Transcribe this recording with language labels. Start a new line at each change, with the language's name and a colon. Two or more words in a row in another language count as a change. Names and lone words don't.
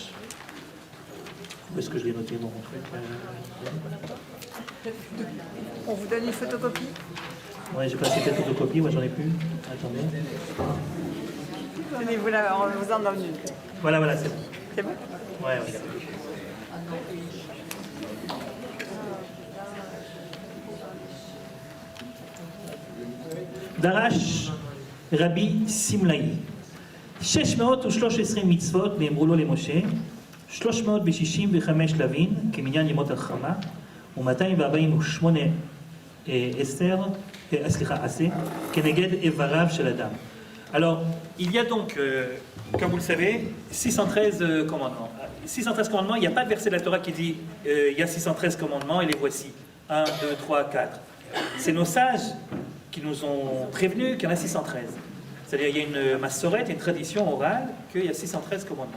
French: Où est-ce que je l'ai noté, mon truc On vous donne une photocopie? Ouais, j'ai passé cette photocopie, moi j'en ai plus. Attendez. Donnez-vous là, on vous en donne une. Voilà, c'est bon. C'est bon? Ouais, regarde.
Hebrew: דרש רבי שמלאי. 613 מצוות נאמרו לו למשה, 365 לווין, כמניין ימות החמה, ו-248 עשה, כנגד איבריו של אדם.
French: Alors, il y a donc, comme vous le savez, 613 commandements. 613 commandements, il n'y a pas de verset de la Torah qui dit il y a 613 commandements et les voici. 1, 2, 3, 4. C'est nos sages qui nous ont prévenus qu'il y en a 613. C'est-à-dire qu'il y a une massorette, une tradition orale, qu'il y a 613 commandements.